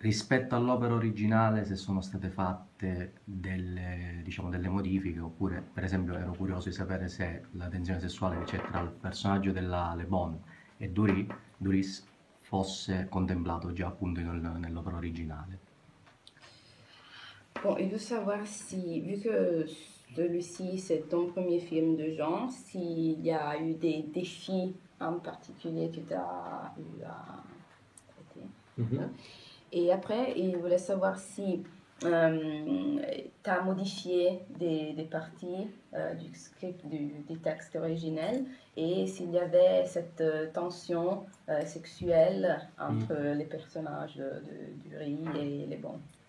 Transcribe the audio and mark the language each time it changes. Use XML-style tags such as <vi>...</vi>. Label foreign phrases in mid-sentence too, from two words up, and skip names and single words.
<it>rispetto all'opera originale, se sono state fatte delle, diciamo, delle modifiche, oppure per esempio ero curioso di sapere se la tensione sessuale che c'è tra il personaggio della Le Bon e Duris fosse contemplato già appunto nell'opera originale.</it> <fr>Bon, il veut savoir si, vu que celui-ci c'est ton premier film de genre, s'il y a eu des défis en particulier que tu as eu à traiter. Mhm. Et après, il voulait savoir si tu as modifié des parties du script, du texte originel, et s'il y avait cette tension sexuelle entre les personnages du riz et les bons.</fr>